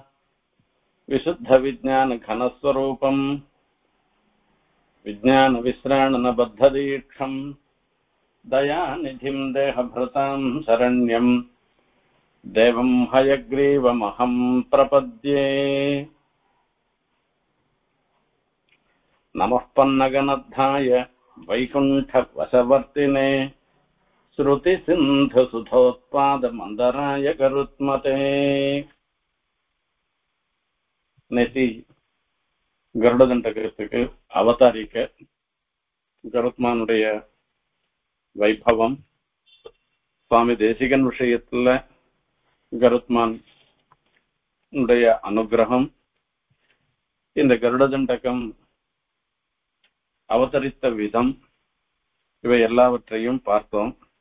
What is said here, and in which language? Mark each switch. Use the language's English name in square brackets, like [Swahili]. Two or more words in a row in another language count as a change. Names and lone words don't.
[Sanskrit] विशुद्धविज्ञानघनस्वरूपं विज्ञानविश्राणनबद्धदीक्षं दयानिधिं देहभृतां शरण्यं देवं हयग्रीवमहं प्रपद्ये। नमः पन्नगनद्धाय वैकुण्ठवशवर्तिने श्रुतिसिन्धुसुधोत्पादमन्दराय गरुत्मते। [Tamil] நேத்தி கருடதண்டகத்துக்கு அவதாரிக்க கருத்மானுடைய வைபவம், சுவாமி தேசிகன் விஷயத்துல கருத்மான் அனுகிரகம், இந்த கருடதண்டகம் அவதரித்த விதம், இவை எல்லாவற்றையும் பார்த்தோம்.